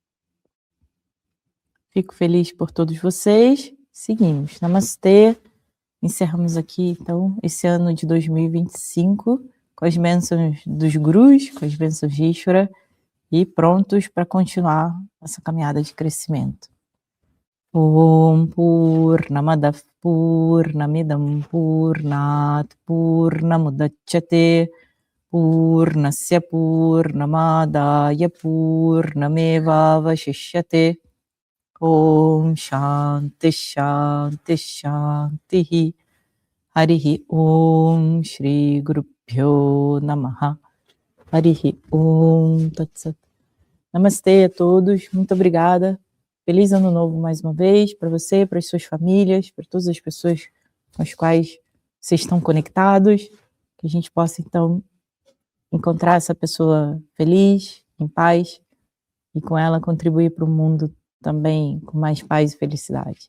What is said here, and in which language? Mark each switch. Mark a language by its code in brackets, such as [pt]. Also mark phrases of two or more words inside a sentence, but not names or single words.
[pt] Fico feliz por todos vocês. Seguimos. Namastê. Encerramos aqui, então, esse ano de 2025 com as bênçãos dos gurus, com as bênçãos de Ishvara e prontos para continuar essa caminhada de crescimento. [sa] ॐ पूर्णमदः पूर्णमिदं पूर्णात् पूर्णमुदच्यते पूर्णस्य पूर्णमादाय पूर्णमेवावशिष्यते. ॐ शान्तिः शान्तिः शान्तिः हरिः ॐ श्री गुरुभ्यो नमः हरिः ॐ तत्सत्. [pt] Namastê a todos, muito obrigada. Feliz ano novo mais uma vez para você, para as suas famílias, para todas as pessoas com as quais vocês estão conectados, que a gente possa então encontrar essa pessoa feliz, em paz, e com ela contribuir para o mundo também com mais paz e felicidade.